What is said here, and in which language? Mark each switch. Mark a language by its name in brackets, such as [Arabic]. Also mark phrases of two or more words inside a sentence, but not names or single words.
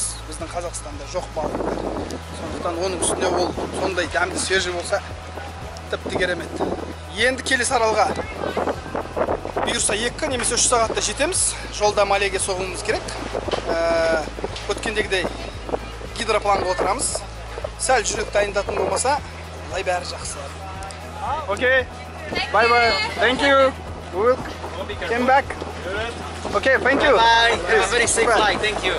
[Kazakh] Біздің Қазақстанда жоқ балықтар. Сондықтан оның үстіне ол сондай дәмді свежий болса, тіпті керемет. Енді келесі аралға бұйырса 2 немесе 3 сағатта жетеміз. Жолда Малеге соғуымыз керек. Өткендегідей гидропланға отырамыз. Сәл жүрек дайындатын болмаса, бұлай бәрі жақсы. [English] Okay, bye-bye. Thank you. We'll come back. Okay, thank you. Bye. Have a very safe flight. Thank you.